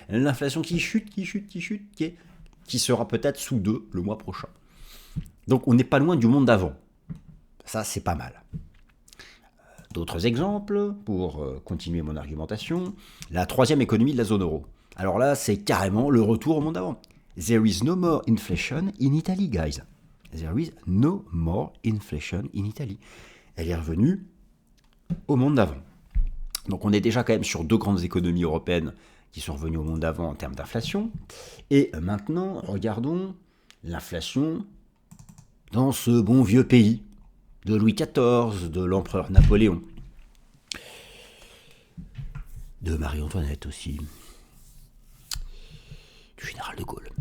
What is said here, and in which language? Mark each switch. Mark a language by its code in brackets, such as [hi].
[fr] L'inflation qui chute, qui sera peut-être sous 2 le mois prochain. Donc, on n'est pas loin du monde d'avant. Ça, c'est pas mal. D'autres exemples, pour continuer mon argumentation. La troisième économie de la zone euro. Alors là, c'est carrément le retour au monde d'avant. [en] There is no more inflation in Italy, guys. There is no more inflation in Italy. [fr] Elle est revenue au monde d'avant. Donc on est déjà quand même sur 2 grandes économies européennes qui sont revenus au monde d'avant en termes d'inflation. Et maintenant, regardons l'inflation dans ce bon vieux pays de Louis XIV, de l'empereur Napoléon, de Marie-Antoinette aussi, du général de Gaulle.